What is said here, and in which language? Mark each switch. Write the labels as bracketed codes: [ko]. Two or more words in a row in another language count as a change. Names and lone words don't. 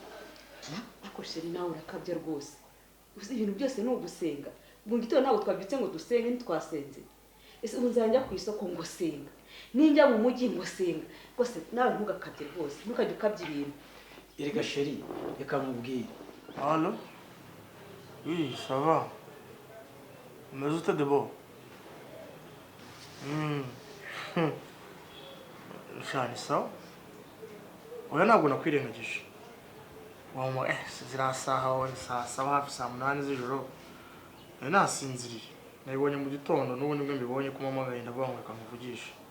[rw] Ako sheri nawe urakabya rwose. Uzi ibintu byose ni ugusenga. Ubwo ngito ntabwo twabyutse ngo dusenge ntitwasenze. Ese ubu nzajya ku isoko ngo senga, ninjya mu mujyi ngo senga. Rwose nawe ntugakabye rwose, ntukajye ukabya ibintu. Erega sheri, reka mubwire. [fr] Allo? Oui, ça va. Mais où t'es de beau? [sw] Shani sawa? [rw] Oya ntabwo nakwirengagije. Wamwe zirasaha wa saa 7:30 z'ijoro. Nasinziriye. Nabibonye mu gitondo n'ubundi bwo mbibonye ko mama agenda avuga ngo kamuvugisha.